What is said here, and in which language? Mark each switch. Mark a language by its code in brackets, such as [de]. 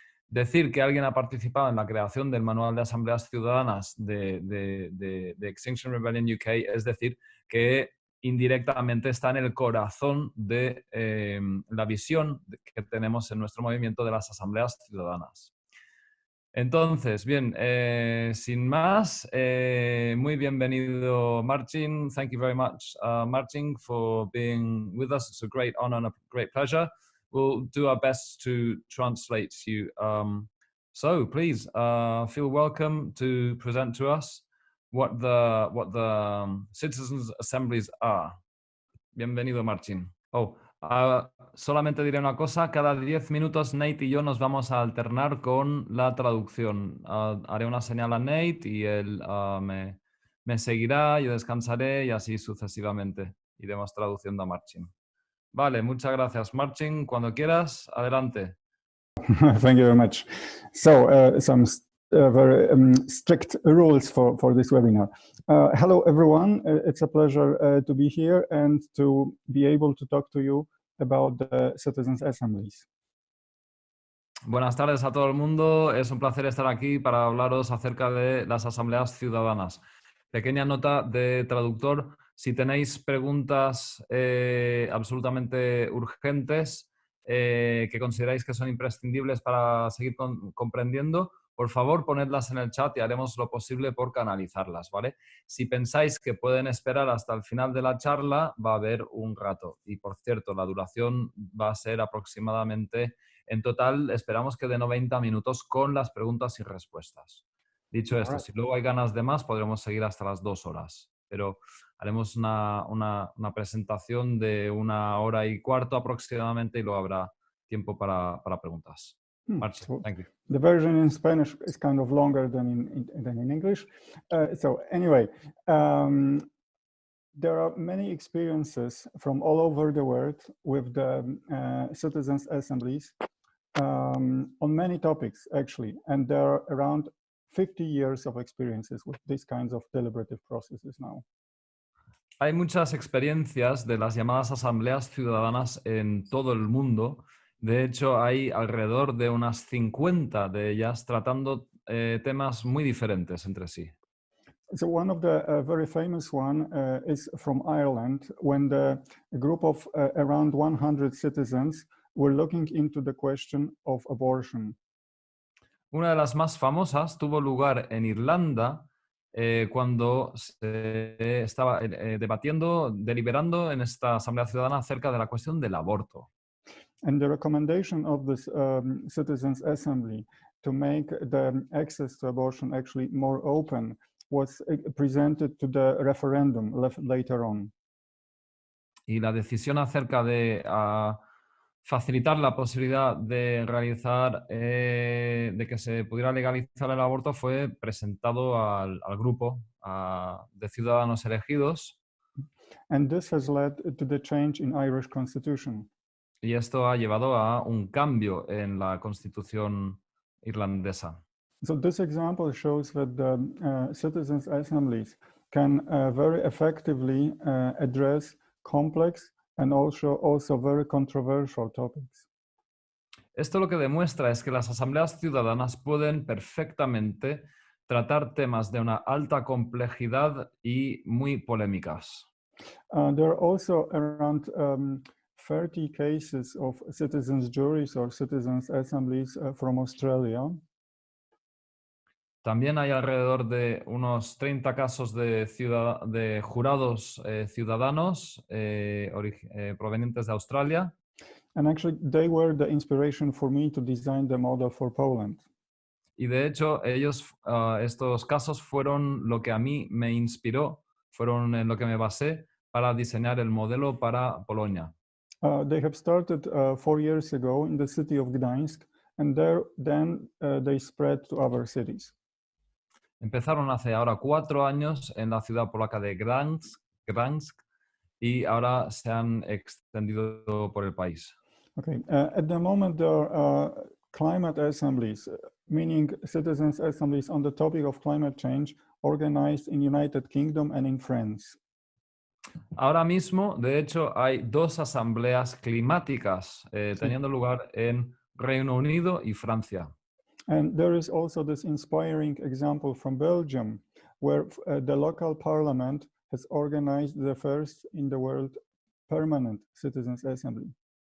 [es] Decir que alguien ha participado en la creación del Manual de Asambleas Ciudadanas de Extinction Rebellion UK es decir que indirectamente está en el corazón de la visión que tenemos en nuestro movimiento de las asambleas ciudadanas. Entonces, bien, sin más, muy bienvenido Marcin. [en] Thank you very much, Marcin, for being with us. It's a great honor and a great pleasure. We'll do our best to translate you. So please feel welcome to present to us what the citizens' assemblies are. [es] Bienvenido, Marcin. Solamente diré una cosa, cada 10 minutos Nate y yo nos vamos a alternar con la traducción. Haré una señal a Nate y él me seguirá, yo descansaré y así sucesivamente. Iremos traduciendo a Marcin. Vale, muchas gracias, Marcin. Cuando quieras, adelante. [en] Thank you very much. So, some very strict rules for this webinar. Hello, everyone. It's a pleasure to be here and to be able to talk to you about the citizens' assemblies. [es] Buenas tardes a todo el mundo. Es un placer estar aquí para hablaros acerca de las asambleas ciudadanas. Pequeña nota de traductor. Si tenéis preguntas absolutamente urgentes que consideráis que son imprescindibles para seguir comprendiendo, por favor ponedlas en el chat y haremos lo posible por canalizarlas, ¿vale? Si pensáis que pueden esperar hasta el final de la charla, va a haber un rato. Y por cierto, la duración va a ser aproximadamente... En total, esperamos que de 90 minutos con las preguntas y respuestas. Dicho esto, si luego hay ganas de más, podremos seguir hasta las 2 horas. Pero haremos una presentación de 1 hora y cuarto aproximadamente y luego habrá tiempo para preguntas. Marcin, [en] So thank you. the version in Spanish is kind of longer than in English. So anyway, there are many experiences from all over the world with the citizens' assemblies on many topics, actually. And there are around 50 years of experiences with these kinds of deliberative processes now. [es] Hay muchas experiencias de las llamadas asambleas ciudadanas en todo el mundo De hecho, hay alrededor de unas 50 de ellas tratando temas muy diferentes entre sí. [en] So one of the very famous one is from Ireland, when a group of around 100 citizens were looking into the question of abortion. [es] Una de las más famosas tuvo lugar en Irlanda cuando se estaba debatiendo, deliberando en esta Asamblea Ciudadana acerca de la cuestión del aborto. [en] And the recommendation of this Citizens Assembly to make the access to abortion actually more open was presented to the referendum later on. [es] Y la decisión acerca de facilitar la posibilidad de realizar, de que se pudiera legalizar el aborto fue presentado al grupo de ciudadanos elegidos. [en] And this has led to the change in Irish constitution. [es] Y esto ha llevado a un cambio en la constitución irlandesa. [en] So this example shows that the citizens' assemblies can very effectively address complex and also very controversial topics. [es] Esto lo que demuestra es que las asambleas ciudadanas pueden perfectamente tratar temas de una alta complejidad y muy polémicas. [en] There are also around 30 cases of citizens' juries or citizens' assemblies from Australia. [es] También hay alrededor de unos 30 casos de jurados ciudadanos provenientes de Australia. [en] And actually, they were the inspiration for me to design the model for Poland. [es] Y de hecho, estos casos fueron lo que a mí me inspiró, fueron en lo que me basé para diseñar el modelo para Polonia. [en] They have started 4 years ago in the city of Gdańsk, and then they spread to other cities. [es] Empezaron hace ahora 4 años en la ciudad polaca de Gdańsk y ahora se han extendido por el país. [en] Okay. At the moment, there are climate assemblies, meaning citizens' assemblies on the topic of climate change, organized in United Kingdom and in France. [es] Ahora mismo, de hecho, hay 2 asambleas climáticas teniendo lugar en Reino Unido y Francia. [en] And there is also this inspiring example from Belgium, where the local parliament has organized the first in the world permanent citizens' assembly.